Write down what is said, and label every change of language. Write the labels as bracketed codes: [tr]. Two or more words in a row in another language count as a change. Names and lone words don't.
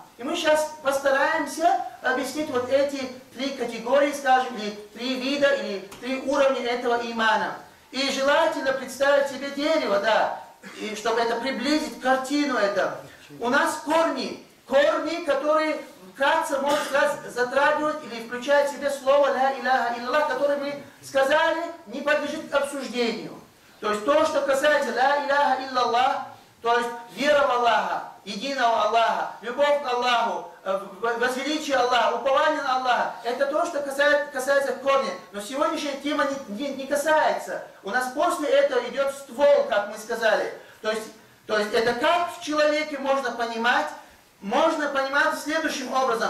[ru] И мы сейчас постараемся объяснить вот эти 3 категории, скажем, или 3 вида, или 3 уровня этого имана. И желательно представить себе дерево, да, и чтобы это приблизить картину это. У нас корни, которые вкратце, можно сказать, затрагивают или включают в себе слово [ar] «لا إله إلا الله», [ru] которое мы сказали, не подлежит обсуждению. То есть то, что касается [ar] «لا إله إلا الله», [ru] то есть вера в Аллаха, единого Аллаха, любовь к Аллаху, возвеличие Аллаха, упование на Аллаха, это то, что касается корня. Но сегодняшняя тема не касается. У нас после этого идет ствол, как мы сказали. То есть это как в человеке можно понимать следующим образом.